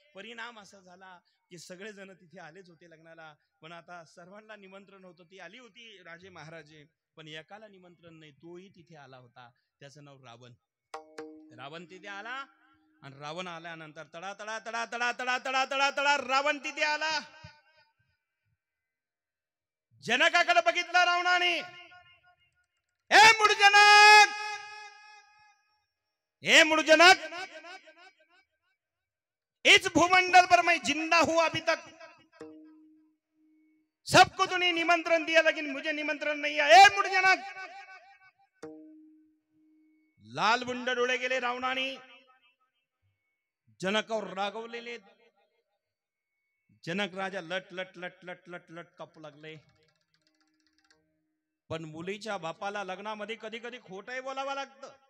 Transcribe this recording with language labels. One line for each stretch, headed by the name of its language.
Marathi: परिणाम असा झाला की सगळे जण तिथे आलेच होते लग्नाला, पण आता सर्वांना निमंत्रण होतं. ती आली होती राजे महाराजे, पण एकाला निमंत्रण नाही, तोही तिथे आला होता. त्याचं नाव रावण. रावण तिथे आला, आणि रावण आल्यानंतर तडा तडा तडा तडा तडा तडा तडा तडा रावण तिथे आला. जनकाकडे बघितलं रावणाने,
Hindi: हे मूढजनक, हे मूढजनक, इस भूमंडल पर मैं जिंदा हूं अभी तक, सबको तूने निमंत्रण दिया लेकिन मुझे निमंत्रण नहीं है.
Marathi: ए मूढजनक, लाल बुंड डोळे गेले रावणाने, जनकावर रागवलेले. जनक राजा लट लट लट लट लट लट कापू लागले. पण मुलीच्या बापाला लग्नामध्ये कधी कधी खोटंही बोलावं लागतं.